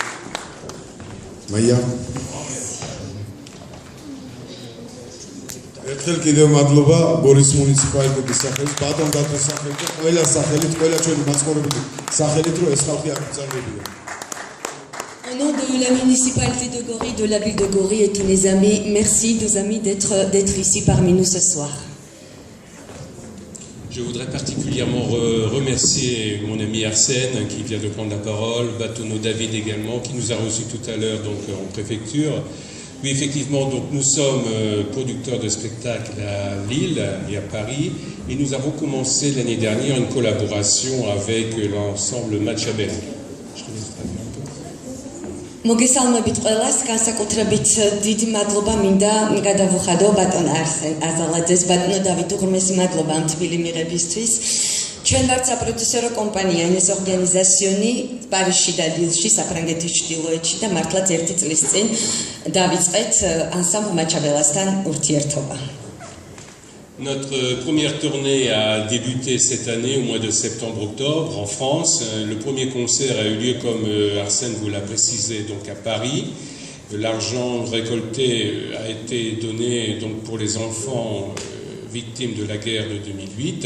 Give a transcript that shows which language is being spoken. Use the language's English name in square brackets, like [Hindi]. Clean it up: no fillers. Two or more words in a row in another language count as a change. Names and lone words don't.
[Georgian] მაია ერთხელ კიდევ მადლობა გორის მუნიციპალიტეტის სახელით, ბატონ დათოს სახელით და ყველა სახელით, ყველა ჩვენი მაცხოვრებელი სახელით, რომ ეს ხალხი აკრძალვებია. [French] Au nom de la municipalité de Gori, de la ville de Gori et tous mes amis, merci nos amis d'être ici parmi nous ce soir. Je voudrais particulièrement remercier mon ami Arsène qui vient de prendre la parole, Batono David également qui nous a reçus tout à l'heure donc en préfecture. Oui, effectivement, donc nous sommes producteurs de spectacles à Lille et à Paris et nous avons commencé l'année dernière une collaboration avec l'ensemble Machabel. [Georgian] მოგესალმებით ყველას, განსაკუთრებით დიდი მადლობა მინდა გადავუხადო ბატონ არსენ აზალაძეს, ბატონო დავით უღრმესი მადლობა ამ თბილი მიღებისთვის. ჩვენ ვართ საპროდიუსერო კომპანია ეს ორგანიზაციონი პარიზში და ლილში, საფრანგეთის ჩრდილოეთში და მართლაც ერთი წლის წინ დავიწყეთ ანსამბლ მაჩაბელასთან ურთიერთობა. [French] Notre première tournée a débuté cette année au mois de septembre-octobre en France. Le premier concert a eu lieu, comme Arsène vous l'a précisé, donc à Paris. L'argent récolté a été donné donc pour les enfants victimes de la guerre de 2008.